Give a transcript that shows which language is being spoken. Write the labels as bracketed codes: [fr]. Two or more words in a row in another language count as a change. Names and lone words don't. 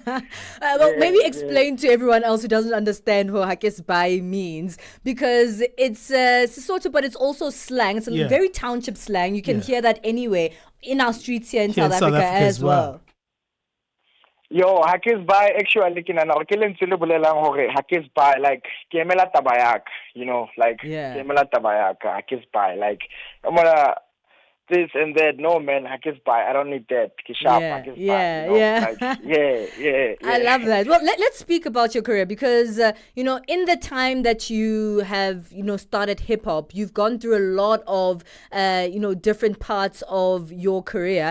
[en] Well, maybe explain to everyone else who doesn't understand what Hakis Bye means, because it's Sesotho, but it's also slang. It's a very township slang. You can hear that anyway in our streets here in South Africa as well. [st] Yo, Hakis Bye actually kinana ke lentswe le bolelang hore Hakis Bye like ke emela taba yak, ke emela taba yak, Hakis Bye [en] like this and that. No man, Hakis Bye, I don't need that. [st] Ke sharp, Hakis Bye, yeah. [en] I love that. Well, let's speak about your career because, in the time that you have, started hip hop, you've gone through a lot of, different parts of your career.